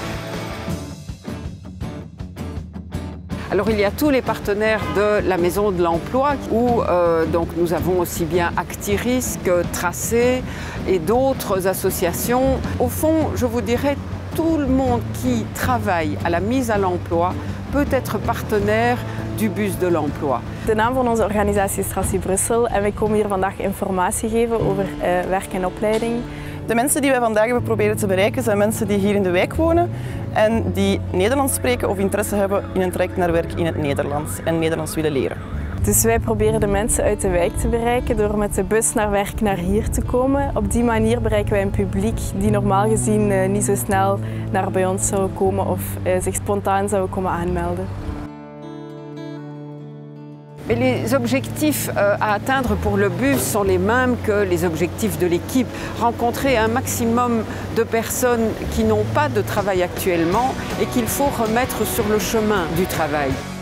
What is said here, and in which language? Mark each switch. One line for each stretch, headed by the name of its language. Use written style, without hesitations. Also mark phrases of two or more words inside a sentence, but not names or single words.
French: Alors il y a tous les partenaires de la Maison de l'Emploi où donc nous avons aussi bien Actirisque, Tracé et d'autres associations. Au fond, je vous dirais, tout le monde qui travaille à la mise à l'emploi peut être partenaire du bus de l'emploi.
Dutch: De naam van onze organisatie is Tracy Brussel en wij komen hier vandaag informatie geven over werk en opleiding. De mensen die wij vandaag hebben proberen te bereiken zijn mensen die hier in de wijk wonen en die Nederlands spreken of interesse hebben in een traject naar werk in het Nederlands en Nederlands willen leren. Dus wij proberen de mensen uit de wijk te bereiken door met de bus naar werk naar hier te komen. Op die manier bereiken wij een publiek die normaal gezien niet zo snel naar bij ons zou komen of zich spontaan zou komen aanmelden.
French: Mais les objectifs à atteindre pour le bus sont les mêmes que les objectifs de l'équipe. Rencontrer un maximum de personnes qui n'ont pas de travail actuellement et qu'il faut remettre sur le chemin du travail.